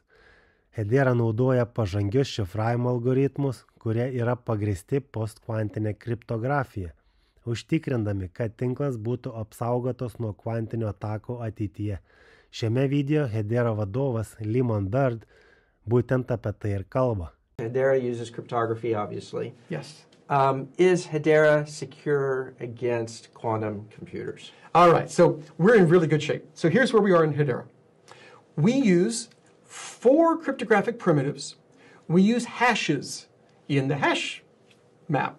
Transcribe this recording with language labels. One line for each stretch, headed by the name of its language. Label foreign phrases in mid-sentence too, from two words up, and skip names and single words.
Lithuanian: Hedera naudoja pažangius šifravimo algoritmus, kurie yra pagrįsti postkvantinė kriptografija, užtikrindami, kad tinklas būtų apsaugotas nuo kvantinių atakų ateityje. Šiame video Hedera vadovas Lyman Bird būtent apie tai ir kalba.
English: Hedera uses cryptography, obviously. Yes. Is Hedera secure against quantum computers? All right, so we're in really good shape. So here's where we are in Hedera. We use 4 cryptographic primitives. We use hashes in the hash map.